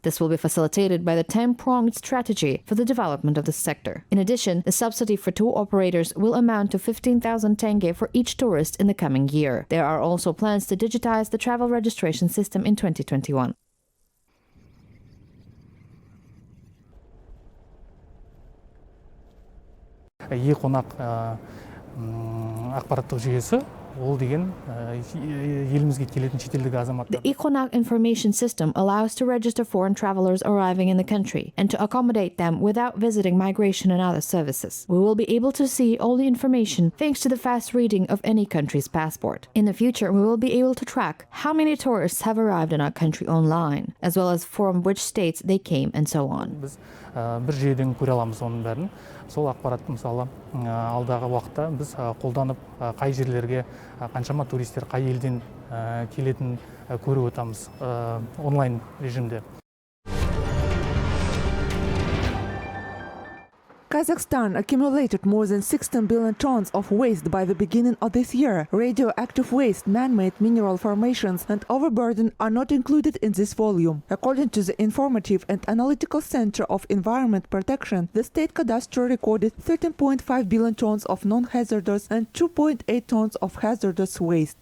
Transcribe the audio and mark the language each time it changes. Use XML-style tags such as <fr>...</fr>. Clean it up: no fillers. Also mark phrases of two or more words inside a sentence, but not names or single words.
<en>This will be facilitated by the 10-pronged strategy for the development of the sector. In addition, the subsidy for tour operators will amount to 15,000 tenge for each tourist in the coming year. There are also plans to digitize the travel registration system in 2021.</en> <kk>E-қонақ ақпараттық жүйесі ол деген елімізге келетін шетелдік азаматтар.</kk> <en>The e-Qonaq information system allows to register foreign travelers arriving in the country and to accommodate them without visiting migration and other services. We will be able to see all the information thanks to the fast reading of any country's passport. In the future, we will be able to track how many tourists have arrived in our country online, as well as from which states they came and so on.</en> <kk>Біз бір жүйеден көре аламыз оның бәрін. Сол ақпаратты мысалы алдағы уақытта біз қолданып қай жерлерге қаншама туристер қай елден келетінін көріп отырмыз онлайн режимде.</kk> <en>Kazakhstan accumulated more than 16 billion tons of waste by the beginning of this year. Radioactive waste, man-made mineral formations and overburden are not included in this volume. According to the Informative and Analytical Center of Environment Protection, the state cadastre recorded 13.5 billion tons of non-hazardous and 2.8 tons of hazardous waste.</en>